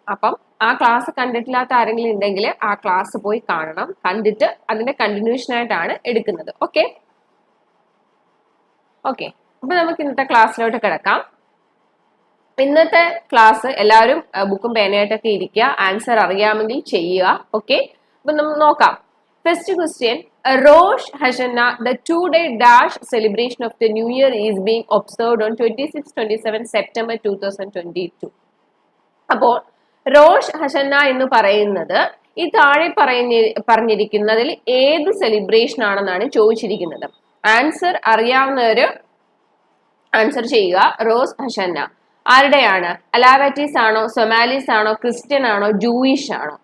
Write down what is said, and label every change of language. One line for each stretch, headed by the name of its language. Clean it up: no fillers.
Malayalam: അപ്പം ആ ക്ലാസ് കണ്ടിട്ടില്ലാത്ത ആരെങ്കിലും ഉണ്ടെങ്കിൽ ആ ക്ലാസ് പോയി കാണണം. കണ്ടിട്ട് അതിന്റെ കണ്ടിന്യൂഷൻ ആയിട്ടാണ് എടുക്കുന്നത്. ഓക്കെ ഓക്കെ അപ്പൊ നമുക്ക് ഇന്നത്തെ ക്ലാസ്സിലോട്ട് കിടക്കാം. ഇന്നത്തെ ക്ലാസ് എല്ലാവരും ബുക്കും പേനയായിട്ടൊക്കെ ഇരിക്കുക. ആൻസർ അറിയാമെങ്കിൽ ചെയ്യുക. ഓക്കെ, അപ്പൊ നമുക്ക് നോക്കാം.
English: First question, Rosh Hashanah, the two-day dash celebration of the New Year is being observed on 26-27 September 2022.
Malayalam: അപ്പോൾ റോഷ് ഹഷന്ന എന്ന് പറയുന്നത് ഈ താഴെ പറഞ്ഞിരിക്കുന്നതിൽ ഏത് സെലിബ്രേഷൻ ആണെന്നാണ് ചോദിച്ചിരിക്കുന്നത്. ആൻസർ അറിയാവുന്നവര് ആൻസർ ചെയ്യുക. റോസ് ഹഷന്ന ആരുടെയാണ്? അലാവാറ്റീസ് ആണോ, സൊമാലീസ് ആണോ, ക്രിസ്ത്യൻ ആണോ, ജൂയിഷ് ആണോ?